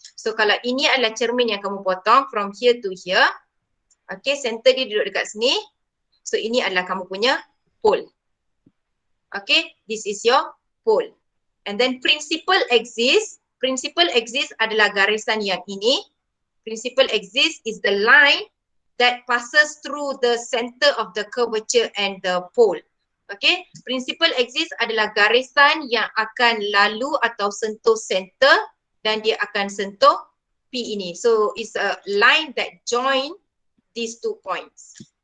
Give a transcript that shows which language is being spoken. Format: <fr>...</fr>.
<ms>So kalau ini adalah cermin yang kamu potong</ms> <en>from here to here,</en> <ms>okay, center dia duduk dekat sini. So ini adalah kamu punya pole. Okay,</ms> <en>this is your pole. And then</en> <ms>principal axis adalah garisan yang ini.</ms> <en>Principal axis is the line that passes through the center of the curvature and the pole.</en> <ms>Okay, principal axis adalah garisan yang akan lalu atau sentuh center dan dia akan sentuh P ini.</ms> <en>So it's a line that join these 2 points.</en>